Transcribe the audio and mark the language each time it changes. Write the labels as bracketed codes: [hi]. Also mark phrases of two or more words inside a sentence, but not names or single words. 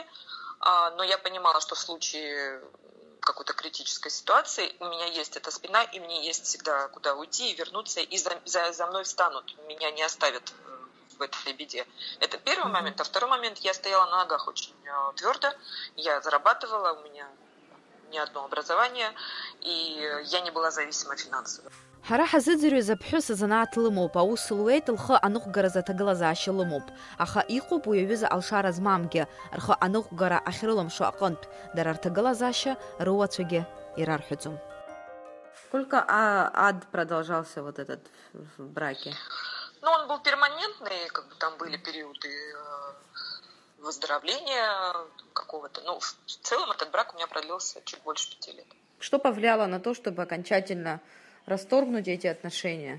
[ru] Но я понимала, что в случае какой-то критической ситуации у меня есть эта спина, и мне есть всегда куда уйти и вернуться, и за мной встанут, меня не оставят в этой беде. Это первый момент. А второй момент, я стояла на ногах очень твердо, я зарабатывала, у меня не одно образование, и я не была зависима финансово. [ab] Ҳара ҳазыӡырҩыз аԥҳәыс занааҭ лымоуп, аус луеит, лхы аныҟәгара заҭагылазаашьа лымоуп. Аха иҟоуп уи аҩыза алшара змамгьы, рхы аныҟәгара ахьрыламшо аҟынтә, дара рҭагылазаашьа рыуацәагьы ирарҳәаӡом. [ru] Сколько ад продолжался вот этот в браке? Ну, он был перманентный, как бы там были периоды выздоровления какого-то. Ну, в целом этот брак у меня продлился чуть больше 5 лет. Что повлияло на то, чтобы окончательно расторгнуть эти отношения?